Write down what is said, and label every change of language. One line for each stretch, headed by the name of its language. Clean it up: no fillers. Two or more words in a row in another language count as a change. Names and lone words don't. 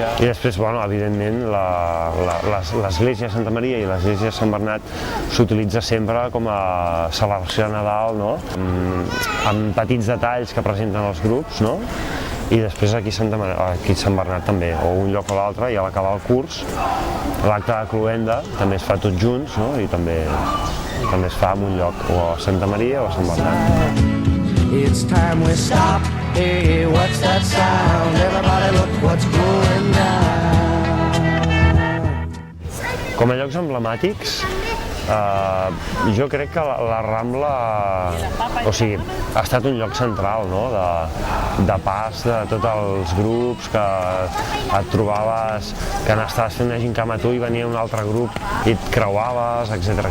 Catalan: I després, bueno, evidentment, l'església de Santa Maria i l'església de Sant Bernat s'utilitza sempre com a celebració de Nadal, no?, amb petits detalls que presenten els grups, no?, i després aquí a Sant Bernat també, o un lloc o l'altre, i a l'acabar el curs, l'acte de cloenda també es fa tots junts, no?, i també es fa en un lloc, o a Santa Maria o a Sant Bernat.
English: It's time we stop, hey, what's that sound? Everybody look what's going down.
Catalan: Com a llocs emblemàtics, jo crec que la Rambla, o sigui, ha estat un lloc central, no?, de pas de tots els grups, que et trobaves que estaves fent una gincama tu i venia un altre grup i et creuaves, etc.